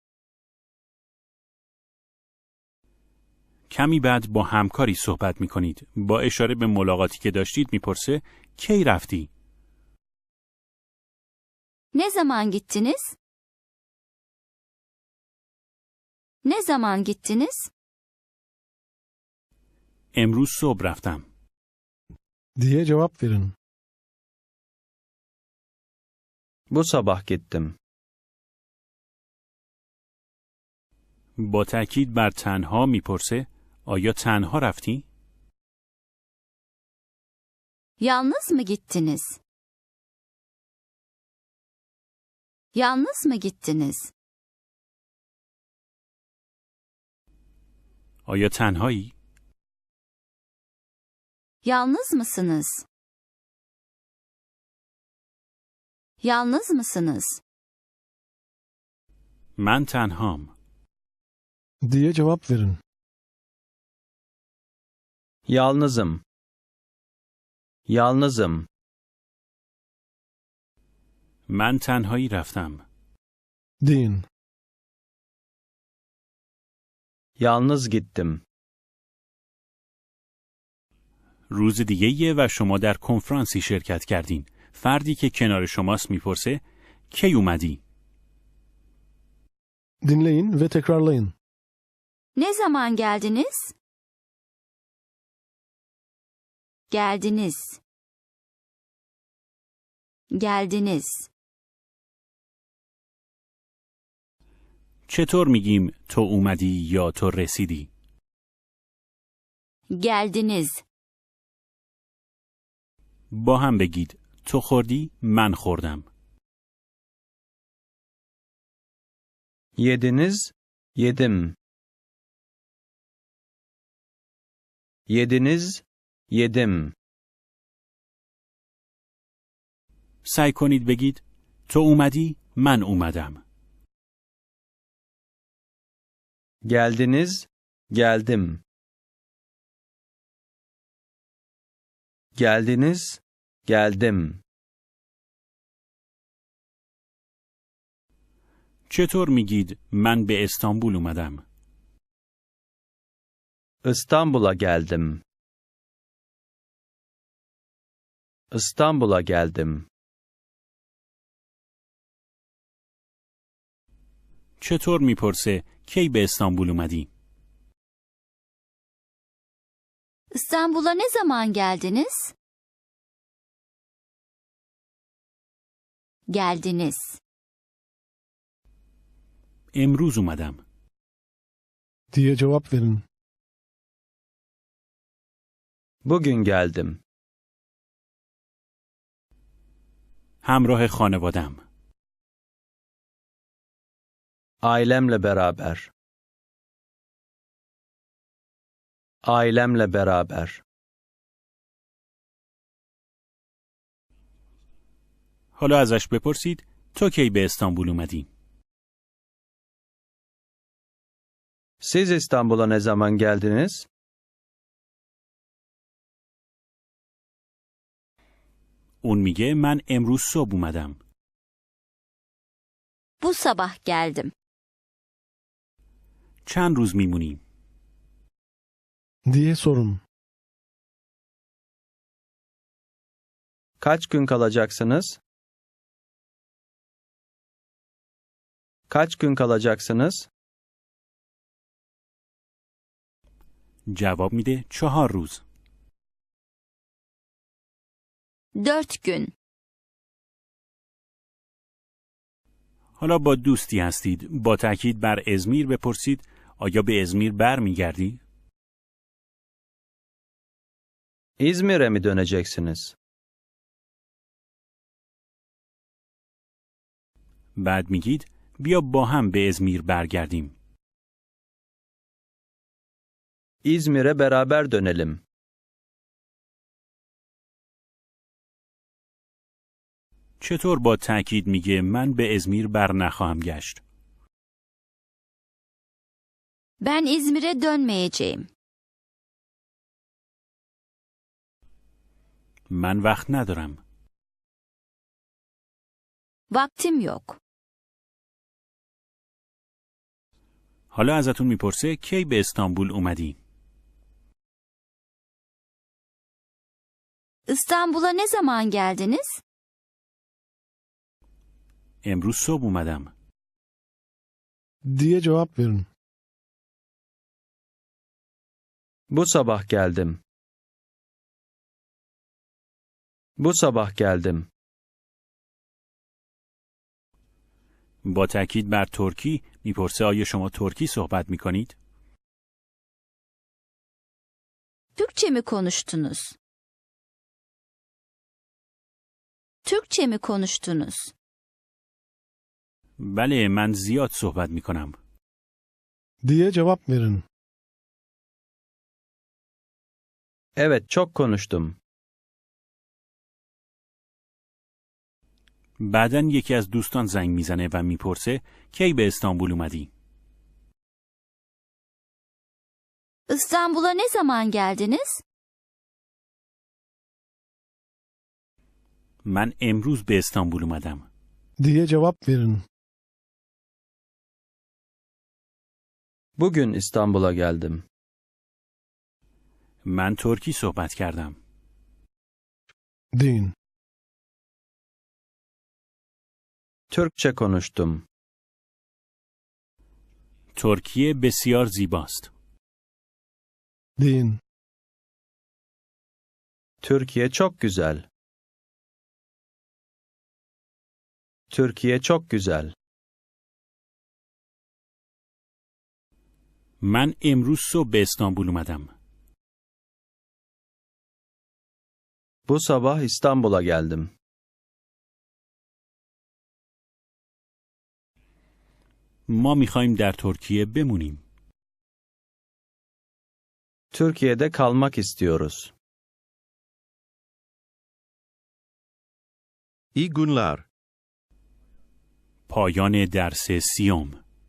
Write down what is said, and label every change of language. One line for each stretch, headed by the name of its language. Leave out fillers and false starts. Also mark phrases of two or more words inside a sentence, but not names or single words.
Persian: کمی بعد با همکاری صحبت میکنید. با اشاره به ملاقاتی که داشتید میپرسه کی رفتی؟
Turkish: Ne zaman gittiniz? Ne zaman gittiniz?
Persian: امروز صبح رفتم.
Turkish: Diye cevap verin. Bu sabah gittim.
Persian: با تاکید بر تنها میپرسه آیا تنها رفتی؟
Turkish: Yalnız mı gittiniz? Yalnız mı gittiniz?
Persian: آیا تنهایی؟
Turkish: Yalnız mısınız? Yalnız mısınız?
Persian: من تنهام.
Turkish: Diye cevap verin. Yalnızım. Yalnızım.
Persian: من تنهایی رفتم.
Turkish: Deyin. Yalnız gittim.
Persian: روز دیگه‌ایه و شما در کنفرانسی شرکت کردین. فردی که کنار شماست میپرسه کی اومدی؟
Turkish: Dinleyin ve tekrarlayın. Ne zaman geldiniz? Geldiniz. Geldiniz.
Persian: چطور میگیم تو اومدی یا تو رسیدی؟
Turkish: Geldiniz.
Persian: با هم بگید تو خوردی من خوردم.
Turkish: Yediniz, yedim. Yediniz, yedim.
Persian: سعی کنید بگید تو اومدی من اومدم.
Turkish: Geldiniz, geldim. Geldiniz, geldim.
Persian: چطور میگید من به استانبول اومدم؟
Turkish: İstanbul'a geldim. İstanbul'a geldim.
Persian: چطور میپرسه کی به استانبول اومدی؟
Turkish: İstanbul'a ne zaman geldiniz? Geldiniz.
Persian: امروز اومدم.
Turkish: diye cevap verin. Bugün geldim.
Persian: همراه خانوادم.
Turkish: Ailemle beraber. Ailemle beraber.
Persian: حالا ازش بپرسید تو کی به استانبول اومدی؟
Turkish: Siz İstanbul'a ne zaman geldiniz?
Persian: اون میگه من امروز صبح اومدم.
Turkish: Bu sabah geldim.
Persian: چند روز میمونی؟
Turkish: diye sorun. Kaç gün kalacaksınız? Kaç gün kalacaksınız?
Persian: جواب میده 4 روز.
Turkish: 4 gün.
Persian: حالا با دوستی هستید. با تاکید بر ازمیر بپرسید آیا به ازمیر برمیگردی؟
Turkish: İzmir'e mi döneceksiniz?
Persian: بعد میگید بیا با هم به ازمیر برگردیم.
Turkish: İzmir'e beraber dönelim.
Persian: چطور با تاکید میگه من به ازمیر بر نخواهم گشت؟
Turkish: Ben İzmir'e dönmeyeceğim.
Persian: من وقت ندارم.
Turkish: Vaktim yok.
Persian: حالا ازتون میپرسه کی به استانبول اومدی؟
Turkish: İstanbul'a ne zaman geldiniz?
Persian: امروز صبح اومدم.
Turkish: diye cevap verin. Bu sabah geldim. Bu sabah geldim.
Persian: با تاکید بر ترکی میپرسه آیا شما ترکی صحبت میکنید؟
Turkish: Türkçe mi konuştunuz? Türkçe mi konuştunuz?
Persian: بله من زیاد صحبت میکنم.
Turkish: diye cevap verin. Evet, çok konuştum.
Persian: بعدن یکی از دوستان زنگ میزنه و میپرسه کی به استانبول اومدی؟
Turkish: İstanbul'a ne zaman geldiniz?
Persian: من امروز به استانبول اومدم.
Turkish: diye cevap verin. Bugün İstanbul'a geldim.
Persian: من ترکی صحبت کردم.
Turkish: deyin. Türkçe konuştum.
Persian: ترکیه بسیار زیباست.
Turkish: deyin. Türkiye çok güzel. Türkiye çok güzel.
Persian: من امروز صبح به استانبول اومدم.
Turkish: Bu sabah İstanbul'a geldim.
Persian: ما میخوایم در ترکیه بمونیم.
Turkish: Türkiye'de kalmak istiyoruz. İyi günler.
Persian: پایان درس 30